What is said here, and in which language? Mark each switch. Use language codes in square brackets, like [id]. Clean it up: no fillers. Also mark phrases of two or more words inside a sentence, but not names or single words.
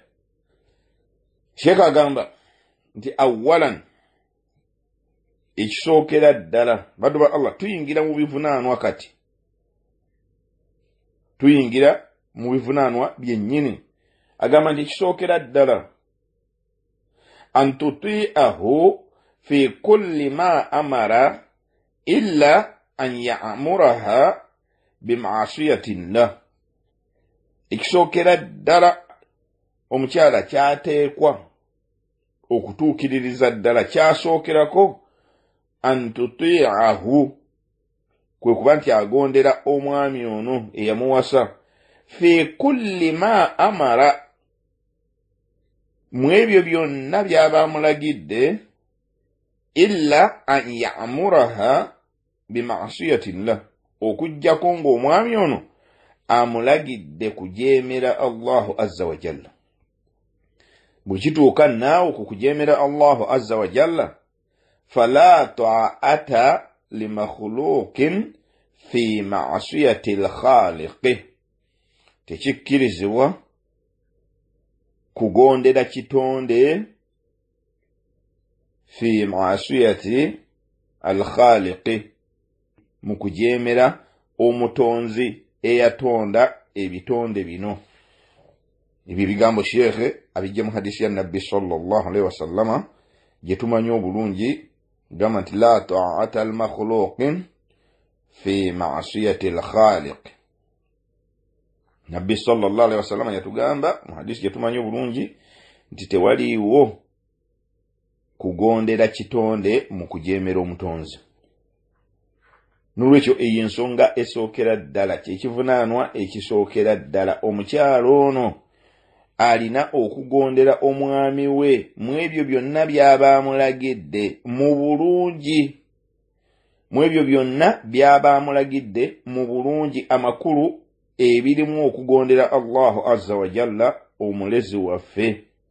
[lg] Sheikh agamba nti awalan, ekisookera ddala, baddu ba Allah, tuyingira mu bivunaanwa kati, tuyingira mu bivunaanwa byennyini. Agamba nti ekisookera ddala [ar] أن تطيعه في كل ما أمر إلا أن يأمرها بمعصية الله. [lg] Ekisookera ddala omukyala kyateekwa okutuukiririza ddala, kyasookerako [ar] أن تطيعه, [lg] kwe kuba nti agondera omwami ono eyamuwasa, [ar] في كل ما أمر, [lg] mu ebyo byonna by'aba amulagidde, [ar] إلا أن يأمرها بمعصية الله, [lg] okuggyako ng'omwami ono amulagidde kujeemera [ar] الله عز وجل. [lg] Bwekituuka naawe ku kujeemera [ar] الله عز وجل، فلا طاعة لمخلوق في معصية الخالق, [lg] tekikkirizibwa kugondera kitonde [ar] في معصية الخالق, [lg] mu kujeemera omutonzi eyatonda ebitonde bino. Ebyo bigambo Sheikh abijja mu hadisi ya Nabbi [ar] صلى الله عليه وسلم [lg] gye tumanyi obulungi, gamba nti [ar] لا طاعة المخلوقين في معصية الخالق. [lg] Nabbi [ar] صلى الله عليه وسلم [lg] yatugamba mu hadisi gye tumanyi obulungi nti tewaliiwo kugondera kitonde mu kujeemera omutonzi. Nolwekyo eyo ensonga esookera ddala, kyekivunaanwa ekisookera ddala. Omukyalo ono alina okugondera omwami we mu ebyo byonna by'aba amulagidde mu bulungi, mu ebyo byonna by'aba amulagidde mu bulungi amakulu ebirimu okugondera [ar] الله عز وجل [lg] omulezi waffe.